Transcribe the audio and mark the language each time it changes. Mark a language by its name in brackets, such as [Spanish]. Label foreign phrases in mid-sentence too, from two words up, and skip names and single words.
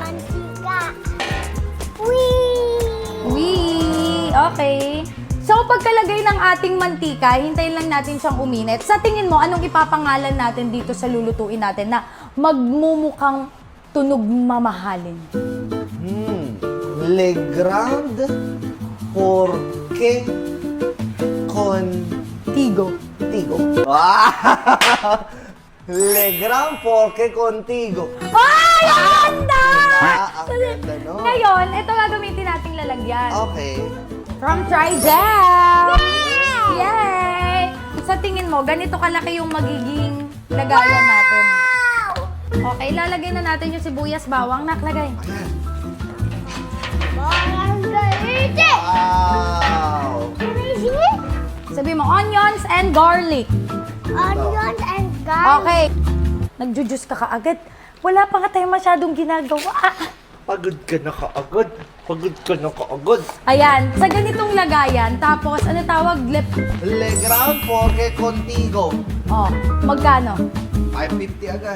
[Filipino] Mantika. Whee! Wee! Okay. So, pagkalagay ng ating mantika, hintayin lang natin siyang uminit. Sa tingin mo, anong ipapangalan natin dito sa lulutuin natin na magmumukhang tunog mamahalin? Le Grand Porqué Tigo. Contigo. Wow! Le Grand Porqué Contigo. Ay! Ang ganda! Ang ganda, no? Ngayon, ito gagamitin nating lalagyan. Okay. [English] From Trijam! [Filipino] Yay! Sa tingin mo, ganito kalaki yung magiging lagayan natin. Okay, lalagay na natin yung sibuyas, bawang. Naklagay. Barangay! Wow! Crazy! Sabi mo, [English] onions and garlic. Onions and garlic. [Filipino] Okay. Nagjujus ka kaagad. Wala pa nga tayo masyadong ginagawa. Pagod ka na kaagad. Pagod ka na kaagad. Ayan, sa ganitong lagayan, tapos ano tawag? Le Grand Porqué Contigo. Oh, magkano? 550 agad.